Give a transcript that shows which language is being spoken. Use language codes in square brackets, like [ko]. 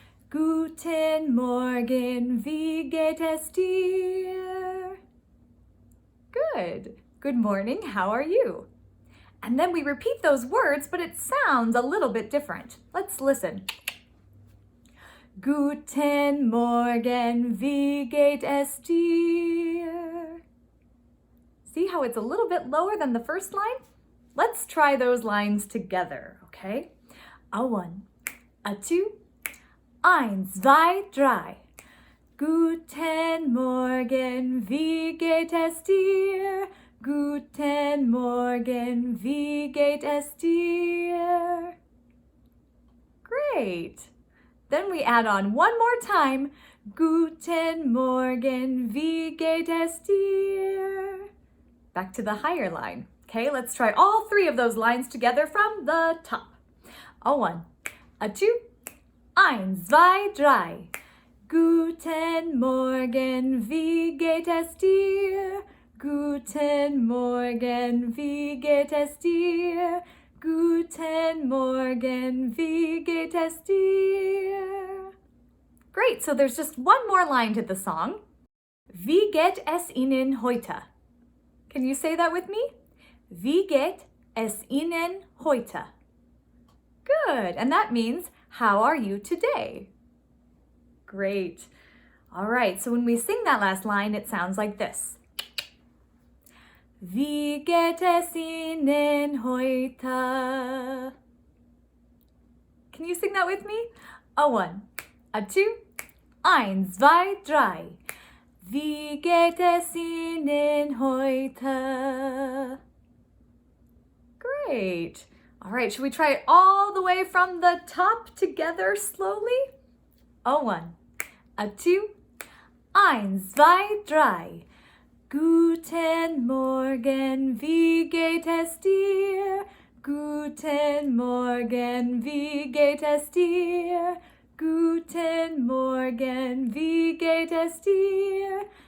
[de] Guten Morgen, wie geht es dir? [en] Good. Good morning, how are you? And then we repeat those words, but it sounds a little bit different. Let's listen. [de] Guten Morgen, wie geht es dir? [en] See how it's a little bit lower than the first line? Let's try those lines together, okay? A one, a two, [de] eins, zwei, drei. Guten Morgen, wie geht es dir? Guten Morgen, wie geht es dir? [en] Great! Then we add on one more time. [de] Guten Morgen, wie geht es dir? [en] Back to the higher line. Okay, let's try all three of those lines together from the top. A one, a two, [de] eins, zwei, drei. Guten Morgen, wie geht es dir? Guten Morgen, wie geht es dir? Guten Morgen, wie geht es dir? [en] Great, so there's just one more line to the song. [de] Wie geht es Ihnen heute? [en] Can you say that with me? [de] Wie geht es Ihnen heute? [en] Good, and that means, how are you today? Great. All right, so when we sing that last line, it sounds like this. [de] Wie geht es Ihnen heute? [en] Can you sing that with me? A one, a two, [de] eins, zwei, drei. Wie geht es Ihnen heute? [en] Great. All right, should we try it all the way from the top together slowly? A one, a two, [de] eins, zwei, drei. Guten Morgen, wie geht es dir? Guten Morgen, wie geht es dir? Guten Morgen, wie geht es dir?